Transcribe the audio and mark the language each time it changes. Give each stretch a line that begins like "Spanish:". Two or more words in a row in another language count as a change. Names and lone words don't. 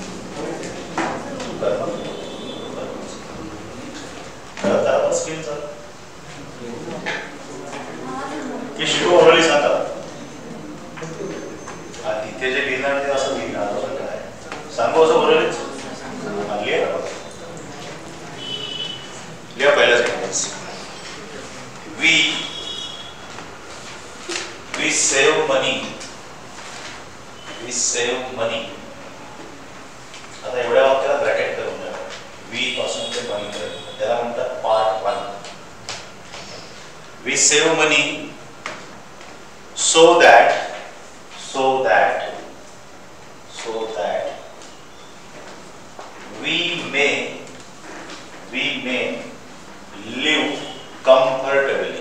Marathi: स्क्रीन चालू की शिकू ओरली सांगा. इथे जे लिहिणार ते असं लिहिणार काय सांगू असं ओरलीच लिहा. पहिला सेंटेन्स,
English: we save money. we save money.
Marathi: आता एवढ्या वाक्याला ब्रॅकेट करून द्या. वी पासून ते मनी पर्यंत त्याला म्हणतात पार्ट 1.
English: we save money so that we may live comfortably.